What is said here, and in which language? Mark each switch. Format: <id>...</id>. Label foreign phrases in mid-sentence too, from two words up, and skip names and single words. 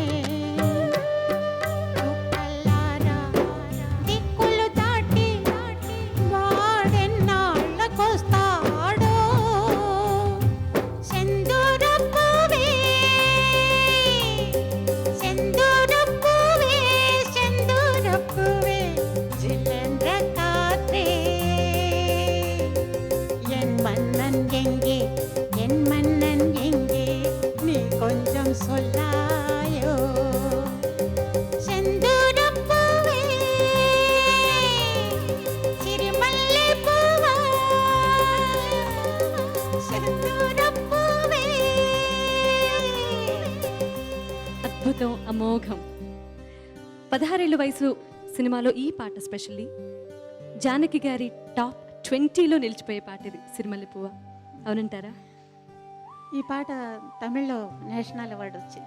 <te>చుక్కలారా దిక్కులు దాటి వాడెన్నాళ్ళకొస్తాడో.</te> <ta>செந்தூரப்பூவே, செந்தூரப்பூவே, செந்தூரப்பூவே, ஜில்லென்ற காற்றே, என் மன்னன் எங்கே, என் மன்னன் எங்கே, நீ கொஞ்சம் சொல்லாயோ. செந்தூரப்பூவே,</ta> <te>సిరిమల్లె పూవా,</te> <ta>செந்தூரப்பூவே.</ta> <te>అద్భుతం, అమోఘం. 16 ఏళ్ల వయసు సినిమాలో ఈ పాట స్పెషల్లీ జానకి గారి టాప్ 20లో నిలిచిపోయే పాట ఇది సిరిమల్లె పువ్వ, అవునంటారా? ఈ పాట తమిళ్లో</te> <en>national award</en> <te>వచ్చింది.</te>